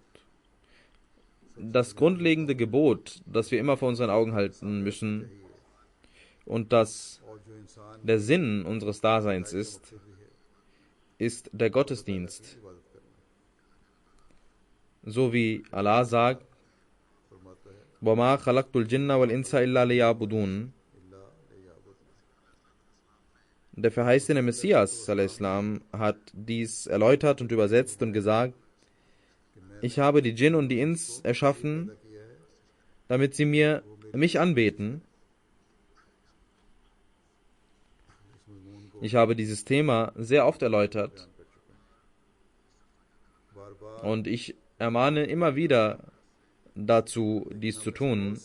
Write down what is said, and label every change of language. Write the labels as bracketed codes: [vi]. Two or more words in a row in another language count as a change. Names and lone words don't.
[de] Das grundlegende Gebot, das wir immer vor unseren Augen halten müssen und das der Sinn unseres Daseins ist der Gottesdienst. So wie Allah sagt, [ar] وَمَا خَلَقْتُ الْجِنَّ وَالْإِنسَ إِلَّا لِيَعْبُدُونَ. [de] Der verheißene Messias a.s. hat dies erläutert und übersetzt und gesagt: Ich habe die Djinn und die Ins erschaffen, damit sie mich anbeten. Ich habe dieses Thema sehr oft erläutert und ich ermahne immer wieder dazu, dies zu tun.